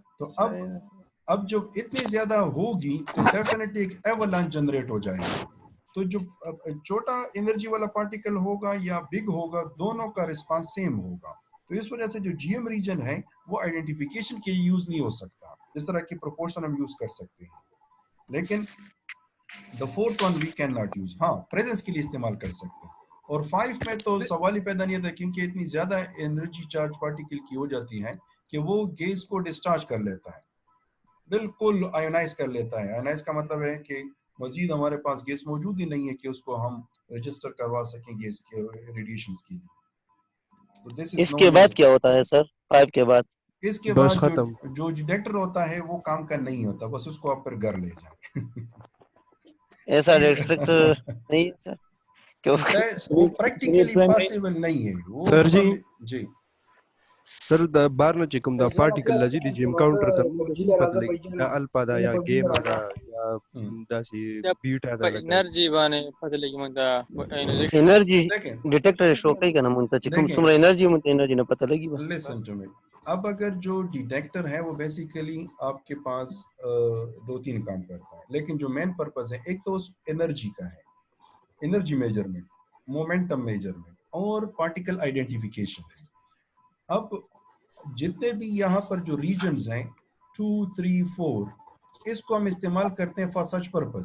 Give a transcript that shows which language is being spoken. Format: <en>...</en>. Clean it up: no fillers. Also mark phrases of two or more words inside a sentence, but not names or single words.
<ur>تو اب جب اتنی زیادہ ہوگی تو ڈیفینیٹلی ایک ایولانچ جنریٹ ہو جائے گا. تو جو چھوٹا انرجی والا پارٹیکل ہوگا یا بگ ہوگا، دونوں کا ریسپانس سیم ہوگا. تو اس وجہ سے جو</ur> <en>GM region</en> <ur>ہے وہ آئیڈنٹیفیکیشن کے لیے یوز نہیں ہو سکتا، اس طرح کی پروپورشن ہم یوز کر سکتے ہیں، لیکن</ur> <en>the fourth one we can not use.</en> <ur>ہاں، پریزنس کے لیے استعمال کر سکتے ہیں۔ اور 5 میں تو سوال ہی پیدا نہیں ہوتا کیونکہ اتنی زیادہ</ur> <en>energy charge particle</en> <ur>کی ہو جاتی ہے کہ وہ گیس کو ڈسچارج کر لیتا ہے، بالکل آیونائز کر لیتا ہے. آیونائز کا مطلب ہے کہ مزید ہمارے پاس گیس موجود ہی نہیں ہے کہ اس کو ہم رجسٹر کروا سکیں گیس کے ریڈیئیشنز کے لیے.</ur> <en>तो this is</en> <ur>اس کے بعد کیا ہوتا ہے سر 5 کے بعد? اس کے بعد جو ڈیٹیکٹر ہوتا ہے وہ کام کا نہیں ہوتا، بس اس کو آپ پھر گھر لے جائے. ایسا ڈیٹیکٹر نہیں ہے سر، کیونکہ وہ پریکٹیکلی پاسبل نہیں ہے وہ. सर जी</ur> <ps>सर द बार न چې کوم دا پارټیکل لږی دی</ps> <en>جیم کاونټر</en> <ps>ته پته لګي دا الفا دا یا گیما دا یا داسې بیټا دا انرژي باندې پته لګي موږ دا انرژي</ps> <en>detector show</en> <ps>کوي کنه مونږ ته چې کوم څومره انرژي مونږ ته انرژي نه پته لګي।</ps> <en>Listen to me.</en> <ur>اب اگر جو ڈیٹیکٹر ہے وہ بیسکلی آپ کے پاس 2-3 کام کرتا ہے، لیکن جو</ur> <en>main purpose</en> <ur>ہے ایک تو اس انرجی کا ہے,</ur> <en>energy measurement, momentum measurement</en> <ur>اور</ur> <en>particle identification</en> <ur>है। اب جتنے بھی یہاں پر جو ریجنز ہیں 2، 3، 4 اس کو ہم استعمال کرتے ہیں</ur> <en>for such purpose.</en>